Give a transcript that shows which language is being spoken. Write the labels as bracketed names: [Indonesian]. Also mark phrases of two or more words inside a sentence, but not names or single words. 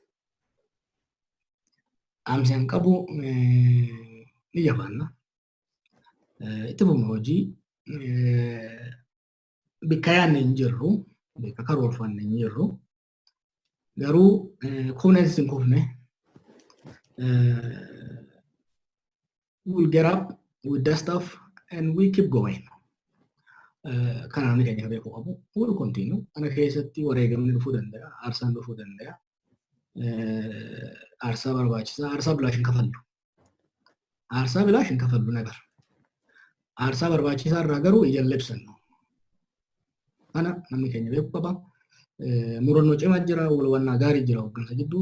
[Oromo] Dhaamsi an qabu ni jabaanna. Itti fufna hojii bakka yaadne hin jirru, bakka karoorfanne hin jirru. Garuu kunis hin kufne. [English] We'll get up with that stuff and we keep going. [Oromo] Kanaan ni keenya beekuu qabu. [English] We'll continue. [Oromo] Ana keessatti wareegamni dhufuu danda'a, aarsaan dhufuu danda'a. Aarsaa barbaachisaa, aarsaa bilaash hin kafallu. Aarsaa bilaash hin kafallu nagar. Aarsaa barbaachisaa irraa garuu ija lebsannu. Kana namni keenya beekuu qaba. Murannoo cimaa jira, walwannaa gaarii jira hooggansa jidduu.